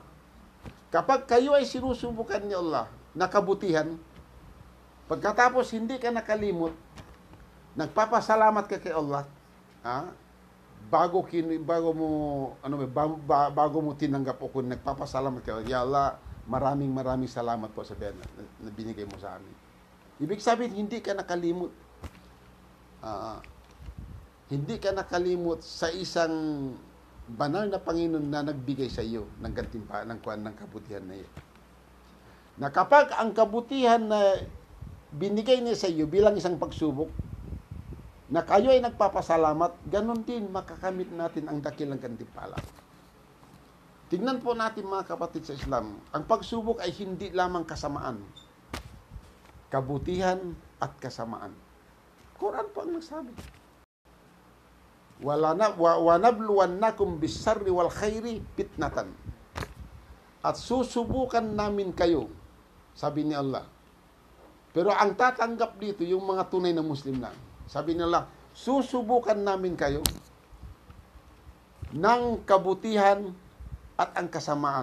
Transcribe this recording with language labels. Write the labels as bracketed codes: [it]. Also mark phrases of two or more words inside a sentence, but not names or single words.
[tl] Kapag kayo ay sinusubukan ni Allah na kabutihan, pagkatapos hindi ka nakalimot, nagpapasalamat ka kay Allah, bago mo tinanggap o kung nagpapasalamat ka, ya Allah, maraming salamat po sa na binigay mo sa amin. Ibig sabihin, hindi ka nakalimot. Hindi ka nakalimot sa isang banal na Panginoon na nagbigay sa iyo ng gantimpala ng kabutihan na iyo. Na kapag ang kabutihan na binigay niya sa iyo bilang isang pagsubok, na kayo ay nagpapasalamat, ganun din makakamit natin ang dakilang gantimpala. Tingnan po natin mga kapatid sa Islam, ang pagsubok ay hindi lamang kasamaan, kabutihan at kasamaan. Quran po ang nagsabi. [ar] وَنَبْلُوَنَّكُمْ بِالشَّرِّ وَالْخَيْرِ fitnatan. [tl] At susubukan namin kayo, sabi ni Allah. Pero ang tatanggap dito, yung mga tunay na Muslim lang. Sabi ni Allah, susubukan namin kayo ng kabutihan at ang kasamaan.